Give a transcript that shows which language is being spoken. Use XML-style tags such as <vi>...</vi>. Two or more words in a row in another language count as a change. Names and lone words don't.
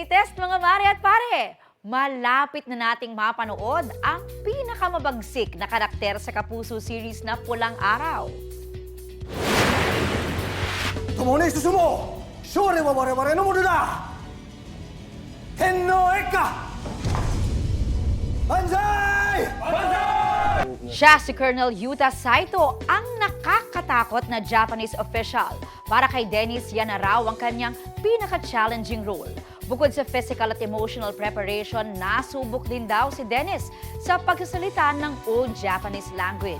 <tl>Yes, mga mare at pare! Malapit na nating mapanood ang pinakamabagsik na karakter sa Kapuso series na Pulang Araw.</tl> <ja>共に進もう勝利は我々のものだ天皇一家万歳</ja> <tl>Siya si Colonel Yuta Saito, ang nakakatakot na</tl> <en>Japanese official.</en> <tl>Para kay Dennis, yan na raw ang kanyang pinaka-</tl> <en>challenging role.</en> <tl>Bukod sa physical at</tl> <en>emotional preparation,</en> <tl>nasubok din daw si Dennis sa pagsasalita ng</tl> <en>Old Japanese language.</en>